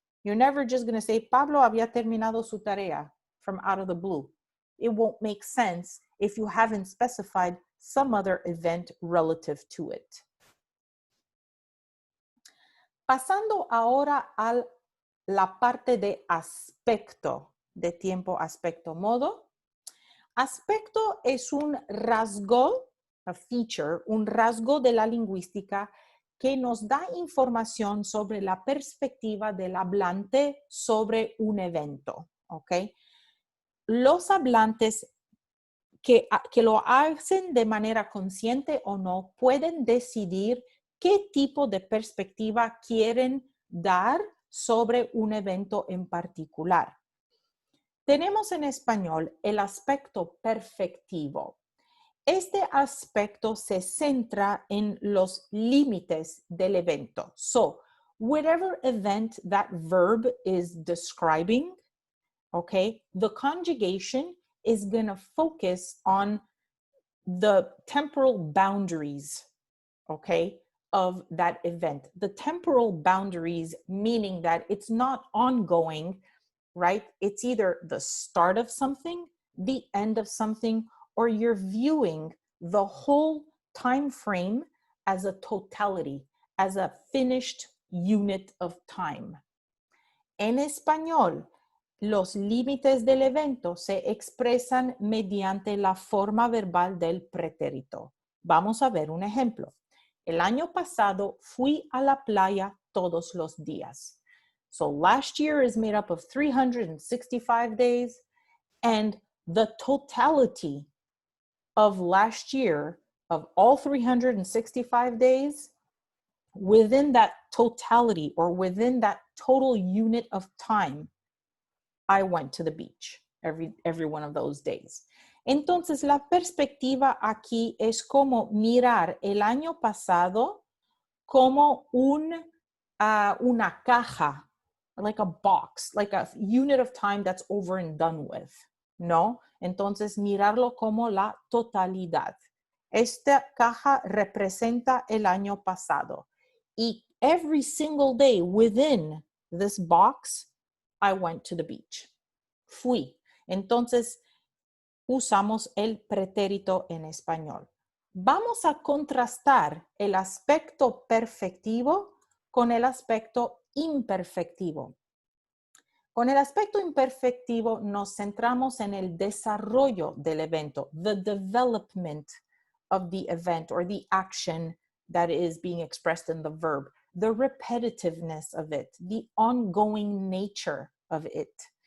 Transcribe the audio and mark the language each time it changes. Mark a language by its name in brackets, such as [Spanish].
[English] You're never just going to say, Pablo [Spanish] había terminado su tarea [English] from out of the blue. It won't make sense if you haven't specified some other event relative to it. [Spanish] Pasando ahora a la parte de aspecto, de tiempo, aspecto, modo. Aspecto es un rasgo, [English] a feature, [Spanish] un rasgo de la lingüística que nos da información sobre la perspectiva del hablante sobre un evento, ¿ok? Los hablantes que lo hacen de manera consciente o no pueden decidir qué tipo de perspectiva quieren dar sobre un evento en particular. Tenemos en español el aspecto perfectivo. Este aspecto se centra en los límites del evento. [English] So, whatever event that verb is describing, okay, the conjugation is going to focus on the temporal boundaries, okay, of that event. The temporal boundaries meaning that it's not ongoing, right? It's either the start of something, the end of something, or you're viewing the whole time frame as a totality, as a finished unit of time. [Spanish] En español, los límites del evento se expresan mediante la forma verbal del pretérito. Vamos a ver un ejemplo. El año pasado fui a la playa todos los días. [English] So last year is made up of 365 days, and the totality of last year, of all 365 days, within that totality or within that total unit of time, I went to the beach every one of those days. [Spanish] Entonces, la perspectiva aquí es como mirar el año pasado como una caja, [English] like a box, like a unit of time that's over and done with, [Spanish] ¿no? Entonces, mirarlo como la totalidad. Esta caja representa el año pasado. Y [English] every single day within this box, I went to the beach. [Spanish] Fui. Entonces, usamos el pretérito en español. Vamos a contrastar el aspecto perfectivo con el aspecto imperfectivo. Con el aspecto imperfectivo nos centramos en el desarrollo del evento, [English] the development of the event or the action that is being expressed in the verb, the repetitiveness of it, the ongoing nature of it.